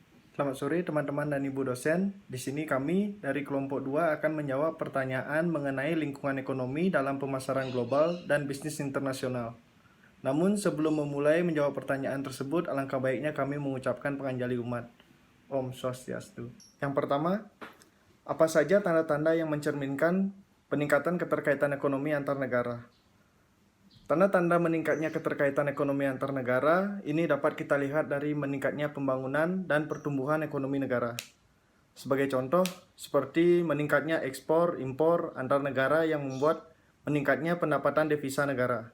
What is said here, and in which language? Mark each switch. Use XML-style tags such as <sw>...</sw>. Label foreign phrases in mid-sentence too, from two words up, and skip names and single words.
<id>Selamat sore teman-teman dan Ibu dosen. Di sini kami dari kelompok 2 akan menjawab pertanyaan mengenai lingkungan ekonomi dalam pemasaran global dan bisnis internasional. Namun sebelum memulai menjawab pertanyaan tersebut, alangkah baiknya kami mengucapkan penganjali umat.</id> <sa>Om Swastiastu.</sa> <id>Yang pertama, apa saja tanda-tanda yang mencerminkan peningkatan keterkaitan ekonomi antar negara? Tanda-tanda meningkatnya keterkaitan ekonomi antar negara ini dapat kita lihat dari meningkatnya pembangunan dan pertumbuhan ekonomi negara. Sebagai contoh, seperti meningkatnya ekspor impor antar negara yang membuat meningkatnya pendapatan devisa negara.</id>